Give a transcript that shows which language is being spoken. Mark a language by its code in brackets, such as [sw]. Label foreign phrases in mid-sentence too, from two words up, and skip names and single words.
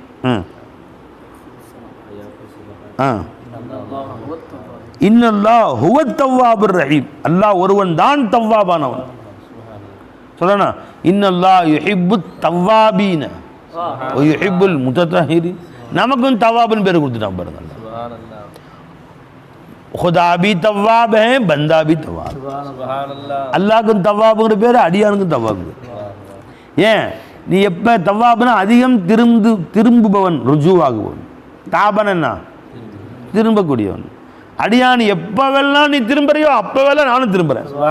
[ar] إن الله هو التواب الرحيم. [ta] அல்லாஹ் ஒருவன் தான் தவ்வாபானவன். [ar] சொல்லனா إن الله يحب التوابين ويحب المتطهرين. [ta] நமக்கும் தவ்வாபின் பேர் கொடுத்துட்டான் பாருங்க. [ur] خدا بھی تواب ہے، بندہ بھی تواب. [ta] அல்லாஹ்க்கும் தவ்வாபுங்கிற பேர், அடியானுக்கும் தவ்வாபு. ஏன் நீ எப்போ தவ்வாபுனா அதிகம் திரும்புபவன், ருஜுவாகுவன். தாபனா திரும்பக்கூடியவன். அடியான் எப்பவெல்லாம் நீ திரும்புறியோ அப்பவெல்லாம் நானும் திரும்புறேன்.